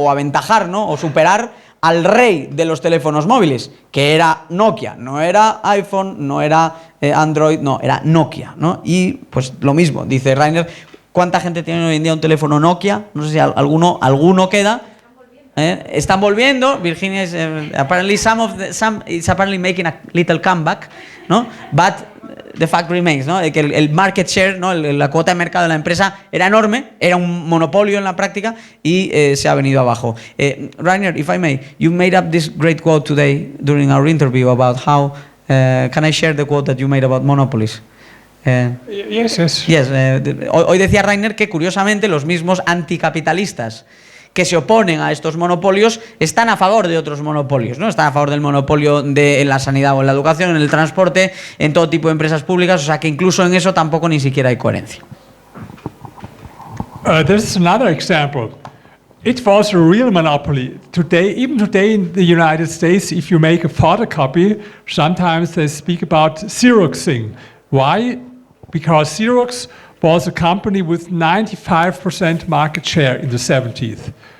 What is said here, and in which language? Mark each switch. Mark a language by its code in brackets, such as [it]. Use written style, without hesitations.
[es] O aventajar, ¿no? O superar al rey de los teléfonos móviles, que era Nokia, no era iPhone, no era Android, no, era Nokia, ¿no? Y pues lo mismo, dice Rainer, ¿cuánta gente tiene hoy en día un teléfono Nokia? No sé si alguno queda. Están volviendo. [en] Virginia is apparently it's apparently making a little comeback, ¿no? But the fact remains, ¿no? [es] Que el [en] market share, ¿no? [es] La cuota de mercado de la empresa era enorme, era un monopolio en la práctica y se ha venido abajo. [en] Rainer, if I may, you made up this great quote today during our interview about how can I share the quote that you made about monopolies? Yes. [es] Hoy decía Rainer que curiosamente los mismos anticapitalistas que se oponen a estos monopolios están a favor de otros monopolios, ¿no? Están a favor del monopolio en la sanidad o en la educación, en el transporte, en todo tipo de empresas públicas, o sea que incluso en eso tampoco ni siquiera hay coherencia. [en] This is another example. It was a real monopoly. Even today in the United States, if you make a photocopy, sometimes they speak about Xeroxing. Why? Because Xerox was a company with 95% market share in the 70s.